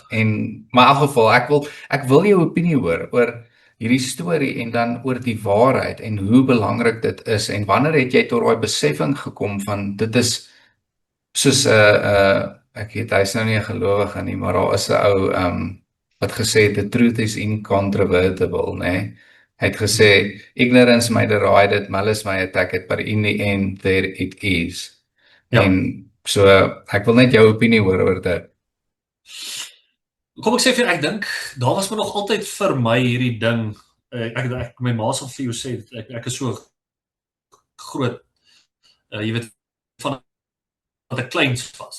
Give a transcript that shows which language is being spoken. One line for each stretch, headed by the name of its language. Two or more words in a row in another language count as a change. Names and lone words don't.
Afrikaans: Maar in elk geval, ek wil jou opinie hoor oor hierdie storie en dan oor die waarheid en hoe belangrik dit is en wanneer het jy tot daai besefing gekom van dit is soos ek weet hy's nou nie 'n gelowige nie, maar daar is 'n ou wat gesê het
English: the truth is incontrovertible,
Afrikaans: né? Hy het gesê
English: ignorance may deride it, malice may attack it, but in the end there it is.
Afrikaans: En so ek wil net jou opinie hoor oor dit. Kom ek sê vir ek dink daar was maar nog altyd vir my hierdie ding. Ek my ma sal vir jou sê ek is so groot jy weet van wat ek kleins was.